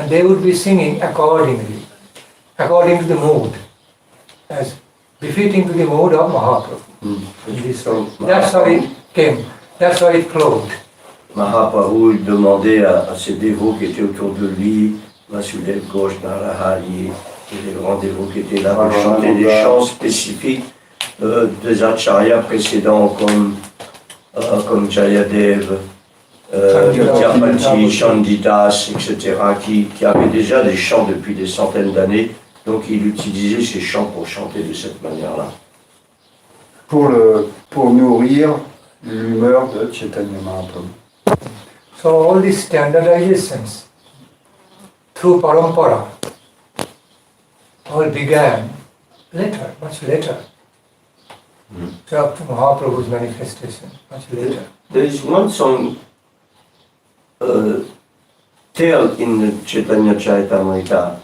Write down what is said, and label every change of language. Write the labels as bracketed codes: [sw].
[en] And they would be singing accordingly, according to the mood, as befitting to the mood of Mahaprabhu. In this way. That's how it came, that's how it flowed. [fr] Mahaprabhu demandait à ses dévots qui étaient autour de lui, Vasudev Ghosh, Narahari, et les grands dévots qui étaient là, de chanter des chants spécifiques des acharyas précédents comme Jayadev, Vidyapati, Chandidas, etc., qui avaient déjà des chants depuis des centaines d'années. Donc il utilisait ces chants pour chanter de cette manière-là. Pour nourrir l'humeur de Chaitanya Mahaprabhu. [en] So all these standardizations through parampara all began later, much later. So up to Mahaprabhu's manifestation, much later. There is one song tell in the Chaitanya Charitamrita.